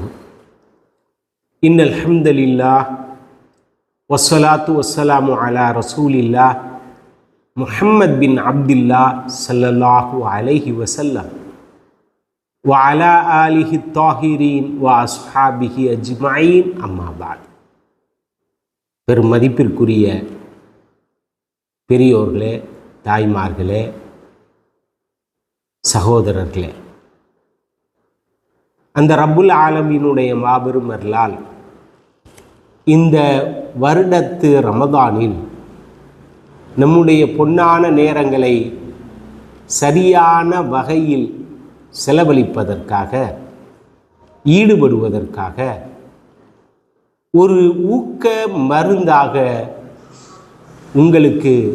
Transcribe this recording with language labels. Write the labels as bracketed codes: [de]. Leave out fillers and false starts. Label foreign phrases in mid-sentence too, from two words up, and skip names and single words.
[ar] إن الحمد لله والصلاة والسلام على رسول الله محمد بن عبد الله صلى الله عليه وسلم وعلى آله الطاهرين وأصحابه أجمعين أما بعد. [ta] பெருமதிப்பிற்குரிய பெரியோர்களே, தாய்மார்களே, சகோதரர்களே, அந்த ரப்புல் ஆலமீனுடைய மாபெரும் அருளால் இந்த வருடத்து ரமதானில் நம்முடைய பொன்னான நேரங்களை சரியான வகையில் செலவழிப்பதற்காக, ஈடுபடுவதற்காக ஒரு ஊக்க மருந்தாக உங்களுக்கு